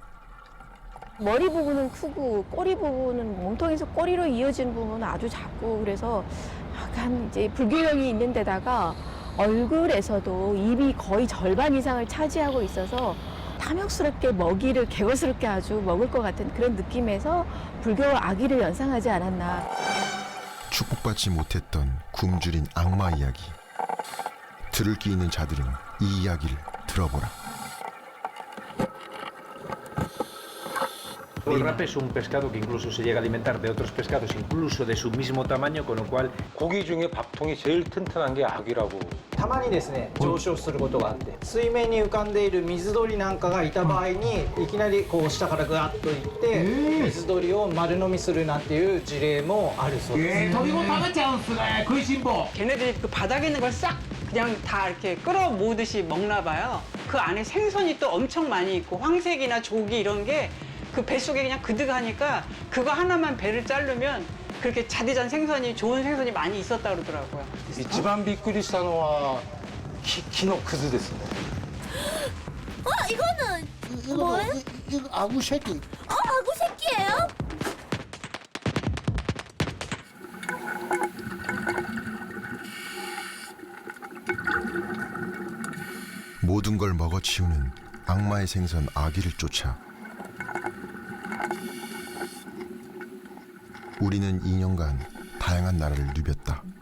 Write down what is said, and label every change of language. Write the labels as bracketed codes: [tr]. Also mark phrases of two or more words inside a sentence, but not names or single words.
[ko] 머리 부분은 크고 꼬리 부분은 몸통에서 꼬리로 이어진 부분은 아주 작고 그래서 약간 이제 불균형이 있는 데다가 얼굴에서도 입이 거의 절반 이상을 차지하고 있어서 탐욕스럽게 먹이를 개거스럽게 아주 먹을 것 같은 그런 느낌에서 불교 아기를 연상하지 않았나. 축복받지 못했던 굶주린 악마 이야기. 들을 기 있는 자들은 이 이야기를 들어보라. [es] El rape es un pescado que incluso se llega a alimentar de otros pescados, incluso de su mismo tamaño, con lo cual [ko] 고기 중에 밥통이 제일 튼튼한 게 아귀라고. [ja] たまにですね上昇することがあって水面に浮かんでいる水鳥なんかがいた場合にいきなりこう下からガッといって水鳥を丸飲みするなんていう事例もあるそうです。 [ko] 걔네들이 그 바닥에 있는 걸 싹 그냥 다 이렇게 끌어 모으듯이 먹나 봐요. 그 안에 생선이 또 엄청 많이 있고 황색이나 조기 이런 게 그 뱃속에 그냥 그득하니까 그거 하나만 배를 자르면 그렇게 자디잔 생선이 좋은 생선이 많이 있었다 그러더라고요. [ja] 一番びっくりしたのは木のくずですね。 [ko] 이거는 뭐예요? 이거 아구 새끼. 아구 새끼예요? 모든 걸 먹어치우는 악마의 생선 아귀를 쫓아 우리는 2년간 다양한 나라를 누볐다.